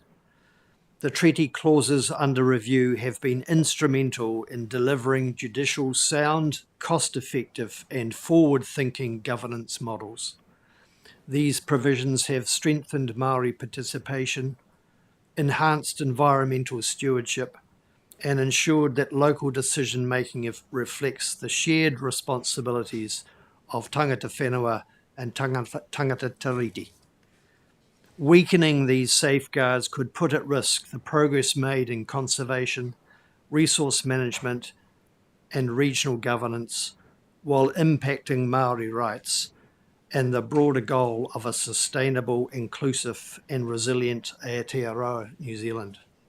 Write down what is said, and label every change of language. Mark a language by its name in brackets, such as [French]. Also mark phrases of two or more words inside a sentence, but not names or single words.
[English] The treaty clauses under review have been instrumental in delivering judicial sound, cost-effective and forward-thinking governance models. These provisions have strengthened Māori participation, enhanced environmental stewardship, and ensured that local decision-making reflects the shared responsibilities of [Māori] tangata whenua [English] and [Māori] tangata tiriti. [English] Weakening these safeguards could put at risk the progress made in conservation, resource management, and regional governance, while impacting Māori rights and the broader goal of a sustainable, inclusive, and resilient Aotearoa New Zealand.